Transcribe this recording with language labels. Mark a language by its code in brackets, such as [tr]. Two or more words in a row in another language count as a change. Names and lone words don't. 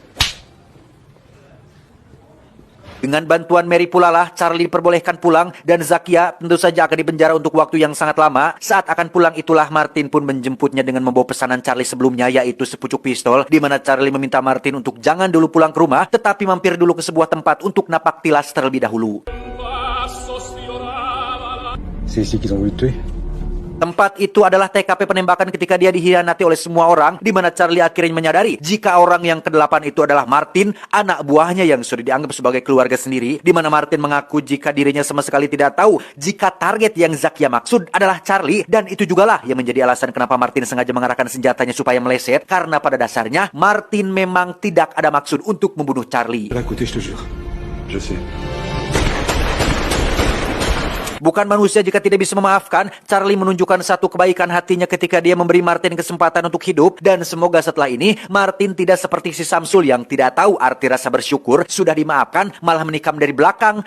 [id] Dengan bantuan Mary pula lah Charlie diperbolehkan pulang, dan Zakia tentu saja akan dipenjara untuk waktu yang sangat lama. Saat akan pulang itulah Martin pun menjemputnya dengan membawa pesanan Charlie sebelumnya, yaitu sepucuk pistol, di mana Charlie meminta Martin untuk jangan dulu pulang ke rumah, tetapi mampir dulu ke sebuah tempat untuk napak tilas terlebih dahulu. [fr] C'est ici qu'ils ont voulu te tuer. [id] Tempat itu adalah TKP penembakan ketika dia dihianati oleh semua orang, di mana Charlie akhirnya menyadari jika orang yang ke-8 itu adalah Martin, anak buahnya yang sudah dianggap sebagai keluarga sendiri, di mana Martin mengaku jika dirinya sama sekali tidak tahu jika target yang Zakia maksud adalah Charlie, dan itu jugalah yang menjadi alasan kenapa Martin sengaja mengarahkan senjatanya supaya meleset, karena pada dasarnya Martin memang tidak ada maksud untuk membunuh Charlie. [fr] De l'à côté, je te jure. Je sais. [id] Bukan manusia jika tidak bisa memaafkan, Charlie menunjukkan satu kebaikan hatinya ketika dia memberi Martin kesempatan untuk hidup, dan semoga setelah ini Martin tidak seperti si Samsul yang tidak tahu arti rasa bersyukur, sudah dimaafkan malah menikam dari belakang.